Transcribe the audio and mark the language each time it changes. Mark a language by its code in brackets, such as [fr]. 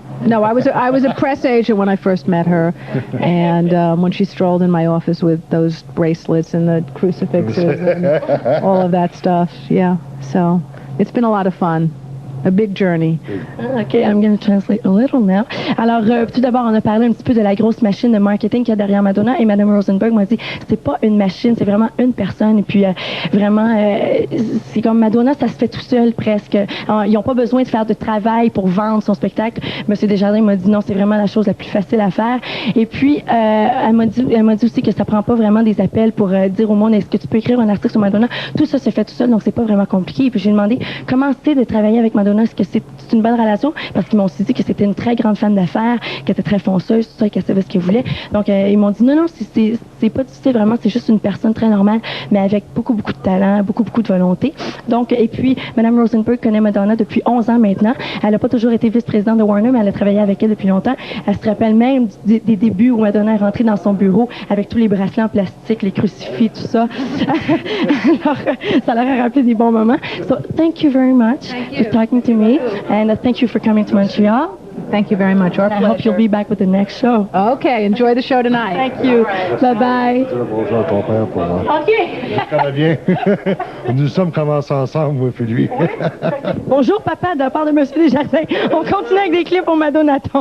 [en] No, I was a press agent when I first met her, and when she strolled in my office with those bracelets and the crucifixes and all of that stuff. Yeah, so it's been a lot of fun. A big journey. Okay, I'm going to translate a little now. [fr] Alors, tout d'abord, on a parlé un petit peu de la grosse machine de marketing qu'il y a derrière Madonna, et Madame Rosenberg m'a dit, c'est pas une machine, c'est vraiment une personne, et puis vraiment, c'est comme Madonna, ça se fait tout seul presque. Ils n'ont pas besoin de faire de travail pour vendre son spectacle. Monsieur Desjardins m'a dit non, c'est vraiment la chose la plus facile à faire. Et puis, elle m'a dit aussi que ça prend pas vraiment des appels pour dire au monde, est-ce que tu peux écrire un article sur Madonna? Tout ça se fait tout seul, donc c'est pas vraiment compliqué. Et puis j'ai demandé comment c'est de travailler avec Madonna. Est-ce que c'est une bonne relation? Parce qu'ils m'ont aussi dit que c'était une très grande femme d'affaires, qu'elle était très fonceuse, tout ça, qu'elle savait ce qu'elle voulait. Donc, ils m'ont dit non, c'est pas difficile, vraiment, c'est juste une personne très normale, mais avec beaucoup de talent, beaucoup de volonté. Donc, et puis, Mme Rosenberg connaît Madonna depuis 11 ans maintenant. Elle n'a pas toujours été vice-présidente de Warner, mais elle a travaillé avec elle depuis longtemps. Elle se rappelle même des débuts où Madonna est rentrée dans son bureau avec tous les bracelets en plastique, les crucifix, tout ça. Alors, ça leur a rappelé des bons moments. [en] So, thank you very much for talking to me, and thank you for coming to Montreal. Thank you very much. Our I hope you'll be back with the next show. Okay, enjoy the show tonight. Thank you. Bye-bye. [fr] Bonjour à ton père pour moi. OK. Je connais bien. Nous sommes commencés ensemble, moi et lui. Bonjour, papa, de la part de M. Desjardins. On continue avec des clips au Madonna.